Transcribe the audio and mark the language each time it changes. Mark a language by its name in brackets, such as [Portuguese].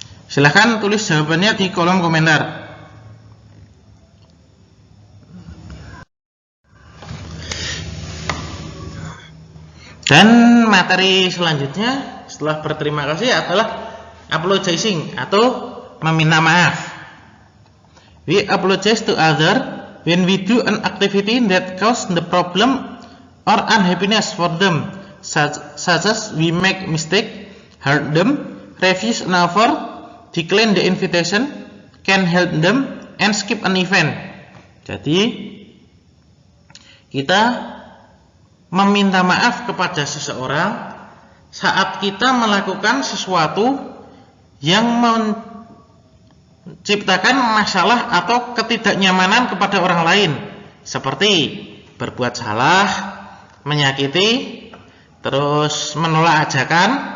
[Indonesian] Silahkan tulis jawabannya di kolom komentar. Dan materi selanjutnya setelah berterima kasih adalah apologizing atau meminta maaf. [English] We apologize to others when we do an activity that causes the problem or unhappiness for them, such as we make mistake, hurt them, refuse an offer, decline the invitation, can help them, and skip an event. [Indonesian] Jadi kita meminta maaf kepada seseorang saat kita melakukan sesuatu yang menciptakan masalah atau ketidaknyamanan kepada orang lain, seperti berbuat salah, menyakiti, terus menolak ajakan,